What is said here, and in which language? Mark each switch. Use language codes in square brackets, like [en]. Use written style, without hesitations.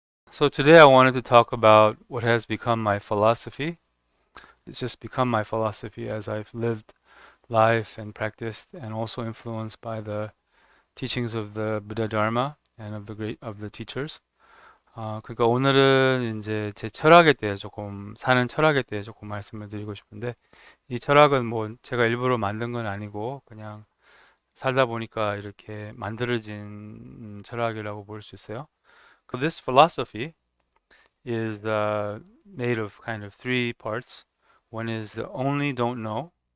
[en] So today I wanted to talk about what has become my philosophy. It's just become my philosophy as I've lived life and practiced and also influenced by the teachings of the Buddha Dharma and of the teachers. [ko] 그러니까 오늘은 이제 제 철학에 대해 조금 사는 철학에 대해 조금 말씀을 드리고 싶은데 이 철학은 뭐 제가 일부러 만든 건 아니고 그냥 살다 보니까 이렇게 만들어진 철학이라고 볼 수 있어요. [en] This philosophy is made of kind of three parts. One is the only don't know.